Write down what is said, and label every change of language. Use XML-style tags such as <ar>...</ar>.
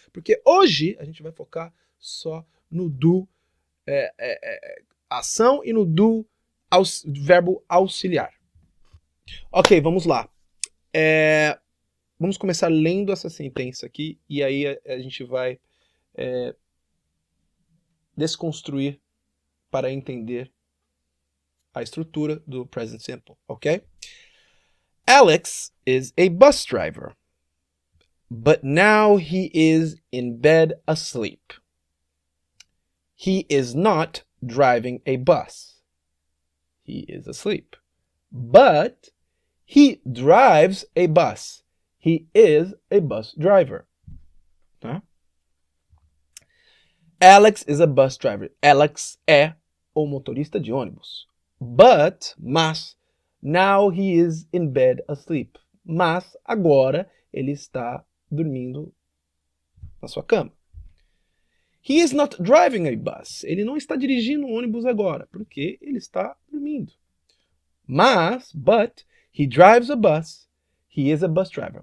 <pt>Porque hoje a gente vai focar só no do ação e no do verbo auxiliar. Ok, vamos lá. Vamos começar lendo essa sentença aqui e aí a gente vai desconstruir para entender a estrutura do present simple, ok?</pt> <en>Alex is a bus driver, but now he is in bed asleep. He is not driving a bus. He is asleep. But he drives a bus. He is a bus driver. Tá? Alex is a bus driver.</en> <pt>Alex é o motorista de ônibus.</pt> <en>Mas, now he is in bed asleep.</en> <pt>Mas, agora, ele está dormindo na sua cama.</pt> <en>He is not driving a bus.</en> <pt>Ele não está dirigindo um ônibus agora, porque ele está dormindo.</pt> <en>But, he drives a bus. He is a bus driver.</en>